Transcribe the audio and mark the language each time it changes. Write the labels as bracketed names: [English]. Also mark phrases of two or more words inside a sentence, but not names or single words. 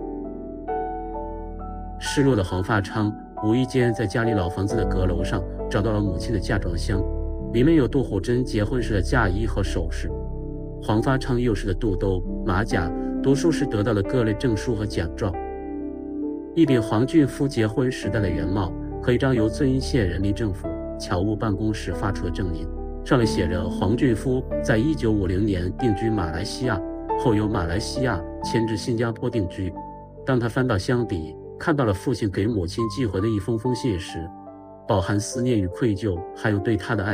[Chinese] 失落的黄發昌無意間在家裡老房子的閣樓上找到了母親的嫁妝箱，裡面有杜虎珍結婚時的嫁衣和首飾，黄發昌幼时的肚兜、馬甲，讀書時得到的各類證書和獎狀。一頂黄俊夫結婚時戴的原帽和一張由遵义县人民政府侨務办公室发出的证明，上面写着黄俊夫在1950年定居馬來西亚，後由馬來西亞迁至新加坡定居。當他翻到箱底，看到了父親給母親寄回的一封信時，飽含思念與愧疚，還有對他的愛。